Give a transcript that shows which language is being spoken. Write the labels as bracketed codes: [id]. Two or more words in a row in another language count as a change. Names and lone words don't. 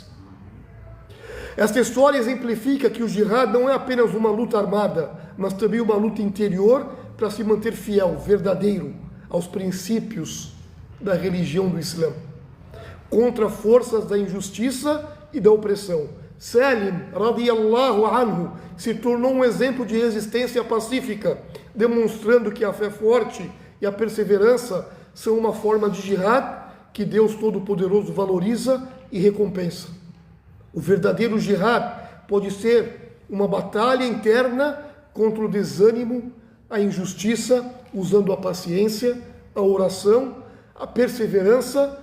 [pt] Esta história exemplifica que o jihad não é apenas uma luta armada, mas também uma luta interior para se manter fiel, verdadeiro, aos princípios da religião do Islã, contra forças da injustiça e da opressão. [ar] Salim, رضي الله عنه, [pt] se tornou um exemplo de resistência pacífica, demonstrando que a fé forte e a perseverança são uma forma de jihad que Deus Todo-Poderoso valoriza e recompensa. O verdadeiro jihad pode ser uma batalha interna contra o desânimo, a injustiça, usando a paciência, a oração, a perseverança.